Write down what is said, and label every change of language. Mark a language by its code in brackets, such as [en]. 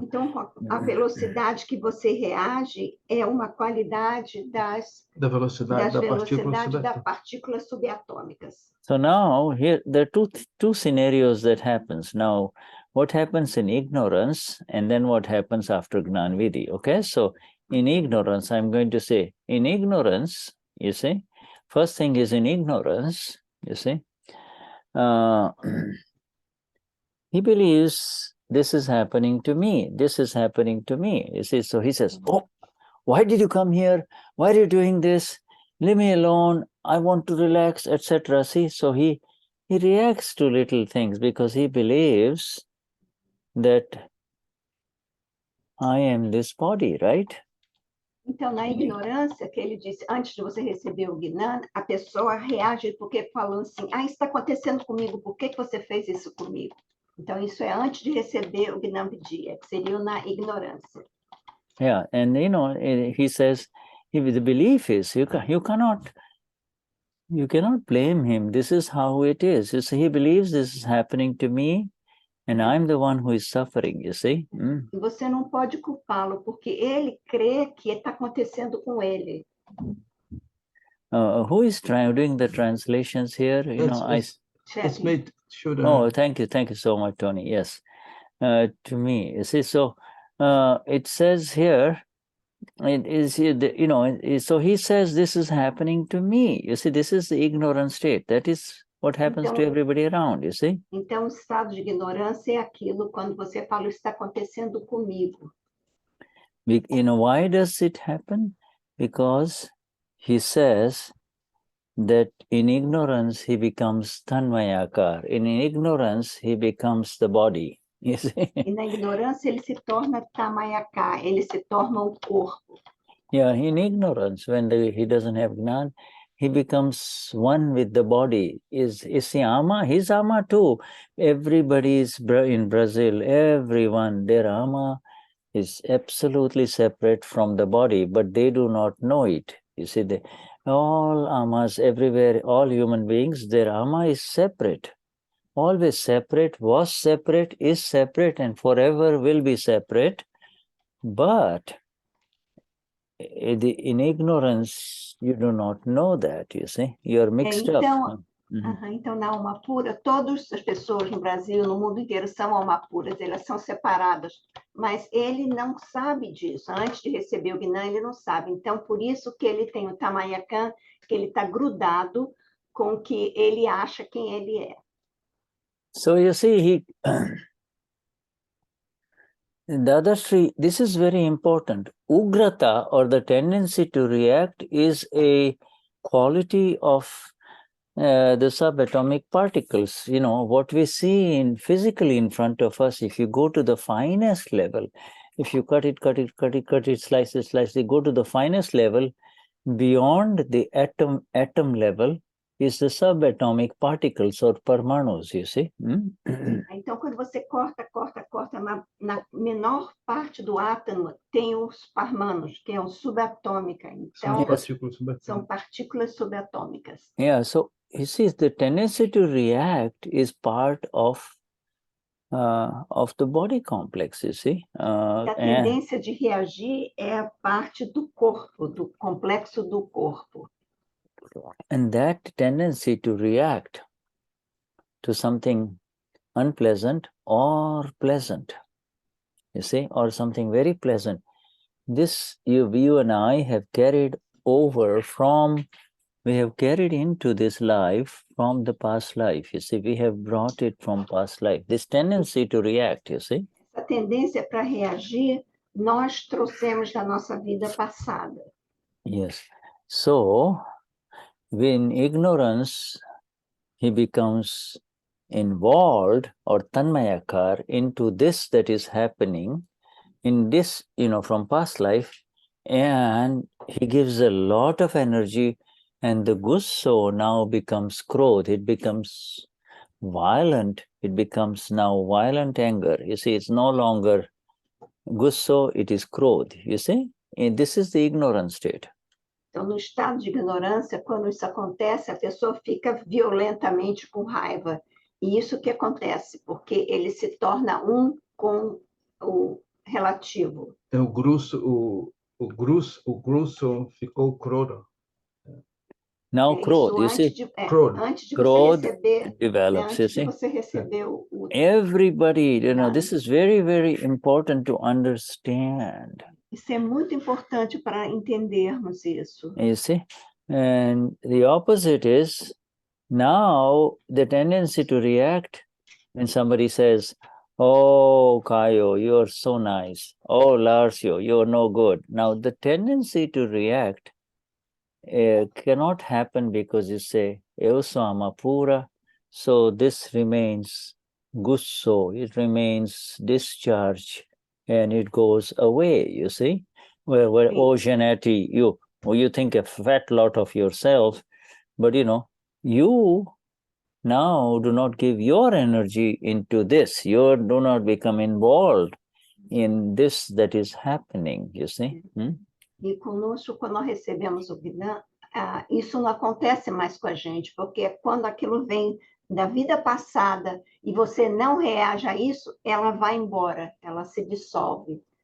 [pt] Então, a velocidade que você reage é uma qualidade da velocidade das partículas subatômicas. [en] So now, here, there are two scenarios that happens. Now, what happens in ignorance, and then what happens after Gnan Vidhi, okay? So, in ignorance, I'm going to say, in ignorance, you see, first thing is in ignorance, you see, he believes this is happening to me, this is happening to me, you see. So he says, oh, why did you come here? Why are you doing this? Leave me alone, I want to relax, etc. See, so he reacts to little things because he believes that I am this body, right? [pt] Então, na ignorância, que ele disse, antes de você receber o Gnan, a pessoa reage porque falando assim, isso está acontecendo comigo, por que você fez isso comigo? Então, isso é antes de receber o Gnan Vidhi, que seria na ignorância. [en] Yeah, and he says, the belief is, you cannot blame him, this is how it is. You see, he believes this is happening to me, and I'm the one who is suffering, you see. [pt] E você não pode culpá-lo, porque ele crê que está acontecendo com ele. [en] Who is doing the translations here? It's made sure. Oh, thank you so much, Tony. Yes, to me, you see. So it says here, it is so he says this is happening to me. You see, this is the ignorant state. That is what happens to everybody around, you see. [pt] Então, o estado de ignorância é aquilo quando você fala, está acontecendo comigo. [en] Why does it happen? Because he says that in ignorance he becomes Tanmayakar. In ignorance he becomes the body. You see? [pt] E na ignorância ele se torna Tanmayakar, ele se torna o corpo. [en] Yeah, in ignorance, when he doesn't have Gnan, he becomes one with the body. Is he ama? He's ama too. Everybody is in Brazil, everyone, their ama is absolutely separate from the body, but they do not know it. You see, all amas everywhere, all human beings, their ama is separate. Always separate, was separate, is separate, and forever will be separate. But in ignorance, you do not know that, you see. You're mixed up. [pt] Então, na alma pura, todas as pessoas no Brasil, no mundo inteiro, são alma puras, elas são separadas, mas ele não sabe disso. Antes de receber o Gnani, ele não sabe. Então, por isso que ele tem o Tanmayakar, que ele está grudado com o que ele acha quem ele é. [en] So you see, Dadashri, this is very important. Oograta, or the tendency to react, is a quality of the subatomic particles. You know, what we see physically in front of us, if you go to the finest level, if you cut it, slice it, go to the finest level, beyond the atom level, is the subatomic particles or Parmanoos, you see. [pt] Então, quando você corta, na menor parte do átomo tem os Parmanoos, que é o subatômica. Então, são partículas subatômicas. [en] Yeah, so you see, the tendency to react is part of the body complex, you see. [pt] A tendência de reagir é a parte do corpo, do complexo do corpo. [en] And that tendency to react to something unpleasant or pleasant, you see, or something very pleasant, this you and I have carried over we have carried into this life from the past life, you see, we have brought it from past life, this tendency to react, you see. [pt] Essa tendência para reagir, nós trouxemos da nossa vida passada. [en] Yes. So, in ignorance, he becomes involved, or Tanmayakar, into this that is happening, in this, from past life, and he gives a lot of energy, and the Gusso now becomes Krodh, it becomes violent, it becomes now violent anger. You see, it's no longer Gusso, it is Krodh, you see? And this is the ignorant state. [pt] Então, no estado de ignorância, quando isso acontece, a pessoa fica violentamente com raiva. E isso que acontece, porque ele se torna um com o relativo. Então, o Gusso ficou Krodh. [en] Now, Krodh, you see, [pt] antes de você receber, [en] develops, [pt] antes de você receber o... [en] Everybody, this is very, very important to understand. [pt] Isso é muito importante para entendermos isso. [en] You see, and the opposite is, now the tendency to react when somebody says, "Oh, Caio, you're so nice. Oh, Larcio, you're no good." Now, the tendency to react cannot happen because you say, [pt] "Eu sou ama pura," [en] so this remains Gusso, it remains discharge, and it goes away, you see? Where oh, Janetti, you think a fat lot of yourself, but you now do not give your energy into this. You do not become involved in this that is happening, you see? [pt] E conosco, quando nós recebemos o Gnani, isso não acontece mais com a gente, porque quando aquilo vem da vida passada e você não reage a isso, ela vai embora, ela se dissolve.